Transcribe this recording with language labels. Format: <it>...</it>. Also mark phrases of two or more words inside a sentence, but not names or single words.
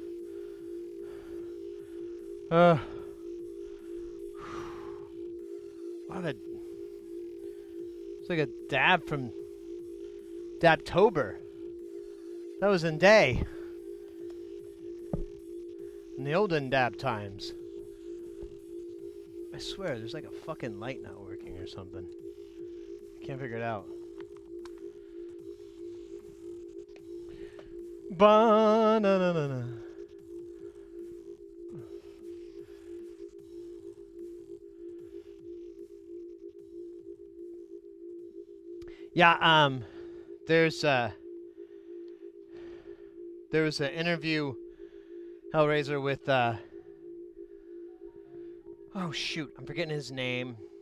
<en>Wow, it's like a dab from Dabtober. That was in day. In the olden dab times. I swear, there's like a fucking light not working or something. I can't figure it out. Ba-na-na-na-na. Yeah, there was an interview, Hellraiser, with, oh shoot, I'm forgetting his name.</en>